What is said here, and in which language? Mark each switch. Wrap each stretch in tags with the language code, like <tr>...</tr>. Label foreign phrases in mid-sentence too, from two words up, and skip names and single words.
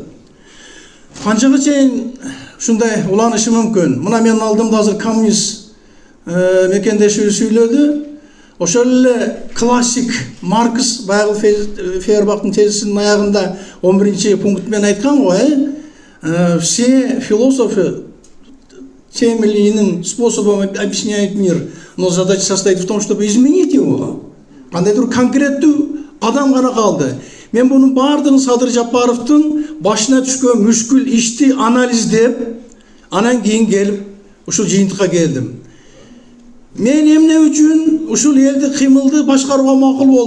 <ky>Канчага чейин ушундай уланышы мүмкүн. Мына менин алдымда азыр коммунист мекендеши сүйлөдү. Ошол эле классик Маркс баягы Фейербахтын тезисинин аягында 11 пункт менен айткан го,</ky> <ru>все философы темели иным способом объясняют мир, но задача состоит в том, чтобы изменить его.</ru> <ky>Кандайдыр конкреттүү адам гана калды. Мен бунун бардыгын Садыр Жапаровдун башына түшкөн мүшкүл ишти анализдеп, анан кийин келип ушул жыйынтыкка келдим. Мен эмне үчүн ушул элди кыймылды башкарууга макул болдум?</ky>